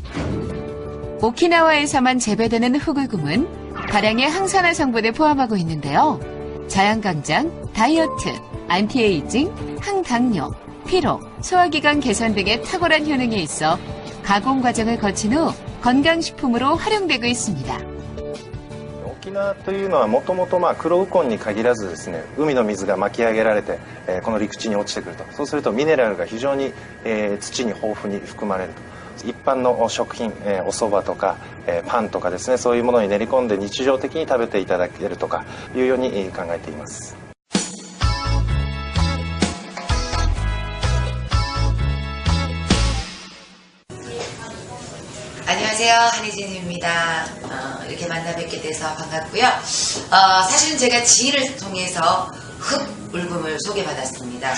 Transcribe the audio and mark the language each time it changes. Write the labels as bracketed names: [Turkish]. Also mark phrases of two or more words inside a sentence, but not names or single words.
[Korean] 오키나와에서만 재배되는 흑울금은 다량의 항산화 성분을 포함하고 있는데요. 자양강장, 다이어트, 안티에이징, 항당뇨, 피로, 소화기관 개선 등의 탁월한 효능이 있어 가공 과정을 거친 후 건강식품으로 활용되고 있습니다. [Japanese] 沖縄というのはもともと黒ウコンに限らずですね、海の水が巻き上げられてこの陸地に落ちてくると。そうするとミネラルが非常に土に豊富に含まれると。一般の食品、お蕎麦とかパンとかですね、そういうものに練り込んで日常的に食べていただけるとかいうように考えています。 [Korean] 안녕하세요, 한희진입니다. 이렇게 만나 뵙게 돼서 반갑고요. 사실은 제가 지인을 통해서 흑 울금을 소개받았습니다.